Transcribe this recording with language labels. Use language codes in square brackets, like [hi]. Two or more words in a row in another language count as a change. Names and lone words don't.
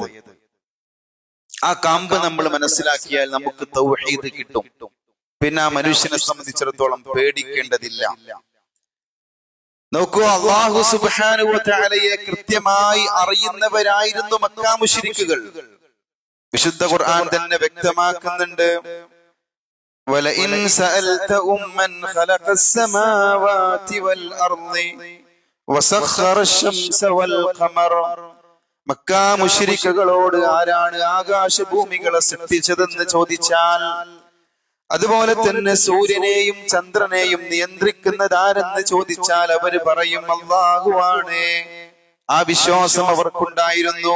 [ml] ആ കാമ്പ് നമ്മൾ മനസ്സിലാക്കിയാൽ നമുക്ക് തൗഹീദ് കിട്ടും. പിന്നെ ആ മനുഷ്യനെ സംബന്ധിച്ചിടത്തോളം പേടിക്കേണ്ടതില്ല. നോക്കൂ, [ar] الله سبحانه وتعالى [ml] കൃത്യമായി അറിയുന്നവരായിരുന്നു മക്കാ മുശ്രിക്കുകൾ. വിശുദ്ധ ഖുർആൻ തന്നെ വ്യക്തമാക്കുന്നുണ്ട്, [ar] وَلَئِنْ سَأَلْتَهُمْ مَنْ خَلَقَ السَّمَاوَاتِ وَالْأَرْضِ وَسَخَّرَ الشَّمْسَ وَالْقَمَرَ, [ml] മക്കാ മുശ്രിക്കുകളോട് ആരാണ് ആകാശഭൂമികളെ സൃഷ്ടിച്ചതെന്ന് ചോദിച്ചാൽ, അതുപോലെ തന്നെ സൂര്യനെയും ചന്ദ്രനെയും നിയന്ത്രിക്കുന്നതാരെന്ന് ചോദിച്ചാൽ അവര് പറയും അല്ലാഹുവാണ്. ആ വിശ്വാസം അവർക്കുണ്ടായിരുന്നു.